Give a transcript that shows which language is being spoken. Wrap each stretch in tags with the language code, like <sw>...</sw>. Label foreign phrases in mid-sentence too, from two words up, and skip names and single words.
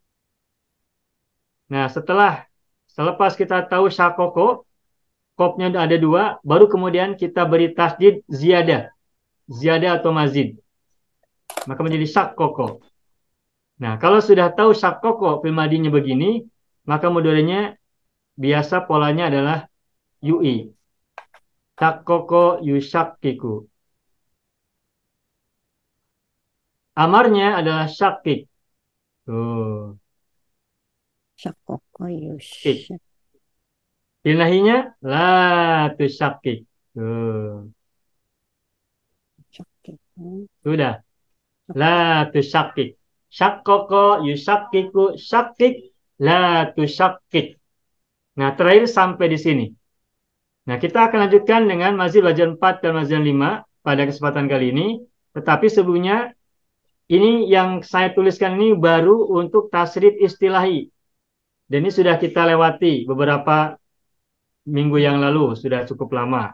<id>Nah, selepas kita tahu syakoko, qafnya ada dua, baru kemudian kita beri</id> <ar>تشديد زيادة.</ar> <id>Ziyadah atau mazid. Maka menjadi syakoko. Nah, kalau sudah tahu syakoko fil madinya begini, maka mudhari'nya biasa polanya adalah UI.</id> <ar>شكّك يشكّك.</ar> <id>Amarnya adalah syakik. Tuh, Syakoko syakik. yusyak. Nahinya</id> <ar>لا تشكّك.</ar> <id>Tuh, Syakik. sudah.</id> <ar>لا تشكّك. شكّك يشكّك شكّك لا تشكّك.</ar> <id>Nah, terakhir sampai di sini. Nah, kita akan lanjutkan dengan mazid wazan 4 dan wazan 5 pada kesempatan kali ini. Tetapi sebelumnya, ini yang saya tuliskan ini baru untuk</id> <ar>تصريف اصطلاحي.</ar> <id>Dan ini sudah kita lewati beberapa minggu yang lalu, sudah cukup lama.</id>